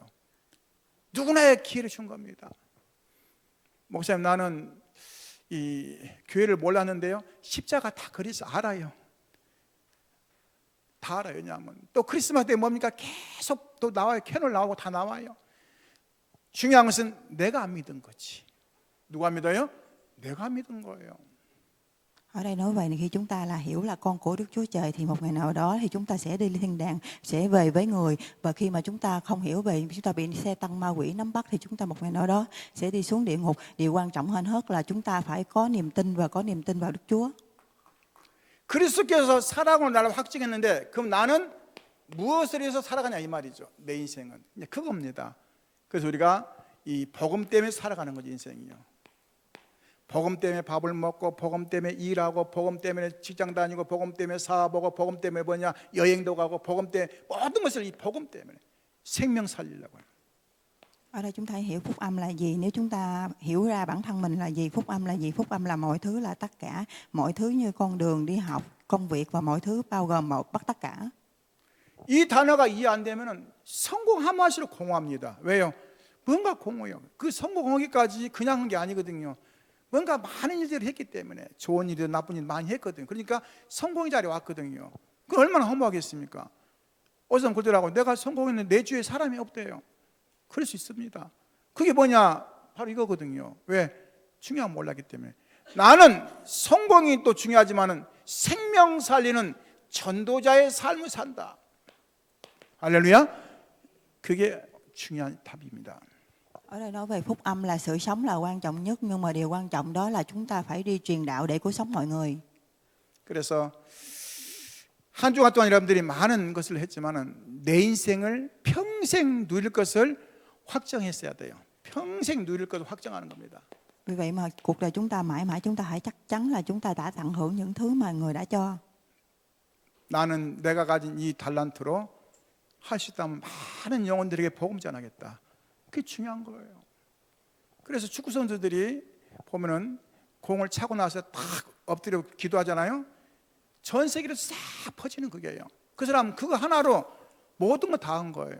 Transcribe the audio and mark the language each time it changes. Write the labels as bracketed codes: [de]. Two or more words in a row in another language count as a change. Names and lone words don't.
[ko] 누구나의 기회를 준 겁니다. 목사님 나는 이 교회를 몰랐는데요. 십자가 다 그리스 알아요. 다 알아요. 왜냐하면 또 크리스마스 때 뭡니까? 계속 또 나와요. 캐롤 나오고 다 나와요. 중요한 것은 내가 믿은 거지. 누가 믿어요? 내가 믿은 거예요. [vi] Ở đây nói vậy, khi chúng ta là hiểu là con của Đức Chúa Trời thì một ngày nào đó thì chúng ta sẽ đi lên thiên đàng, sẽ về với người. Và khi mà chúng ta không hiểu về, chúng ta bị xe tăng ma quỷ nắm bắt thì chúng ta một ngày nào đó sẽ đi xuống địa ngục. Điều quan trọng hơn hết là chúng ta phải có niềm tin và có niềm tin vào Đức Chúa. [ko] 그리스도께서 사랑으로 나를 확증했는데 그럼 나는 무엇을 위해서 살아가냐 이 말이죠. 내 인생은 그겁니다. 그래서 우리가 이 복음 때문에 살아가는 거죠. 인생이요. 복음 때문에 밥을 먹고 복음 때문에 일하고 복음 때문에 직장 다니고 복음 때문에 사업하고 복음 때문에 뭐냐 여행도 가고 복음 때문에 모든 것을 이 복음 때문에 생명 살리려고 해요. [vi] Ở đây chúng ta hiểu phúc âm là gì. Nếu chúng ta hiểu ra bản thân mình là gì, phúc âm là gì, phúc âm là mọi thứ, là tất cả, mọi thứ như con đường đi học, công việc và mọi thứ bao gồm bắt tất cả. [ko] 이 단어가 이해 안 되면은 성공한 맛으로 공허합니다. 왜요? 뭔가 공허해요. 그 성공하기까지 그냥 한 게 아니거든요. 뭔가 많은 일들을 했기 때문에 좋은 일이든 나쁜 일 많이 했거든요. 그러니까 성공의 자리에 왔거든요. 그 얼마나 허무하겠습니까? 어디서 그러더라고 내가 성공했는데 내 주위에 사람이 없대요. 그럴 수 있습니다. 그게 뭐냐? 바로 이거거든요. 왜? 중요한 몰랐기 때문에. 나는 성공이 또 중요하지만은 생명 살리는 전도자의 삶을 산다. 할렐루야. 그게 중요한 답입니다. [vi] Ở đây nói về phúc âm là sự sống là quan trọng nhất, nhưng mà điều quan trọng đó là chúng ta phải đi truyền đạo để cứu sống mọi người. [ko] 그래서 한 주간 동안 여러분들이 많은 것을 했지만은 내 인생을 평생 누릴 것을 확정했어야 돼요. 평생 누릴 것을 확정하는 겁니다. [vi] Vì vậy mà cuộc đời chúng ta mãi mãi chúng ta phải chắc chắn là chúng ta đã tận hưởng những thứ mà người đã cho. [ko] 나는 내가 가진 이 달란트로 할 수 있다면 많은 영혼들에게 복음 전하겠다. 그게 중요한 거예요. 그래서 축구 선수들이 보면은 공을 차고 나서 딱 엎드려 기도하잖아요. 전 세계로 싹 퍼지는 그게요. 그 사람 그거 하나로 모든 거 다 한 거예요.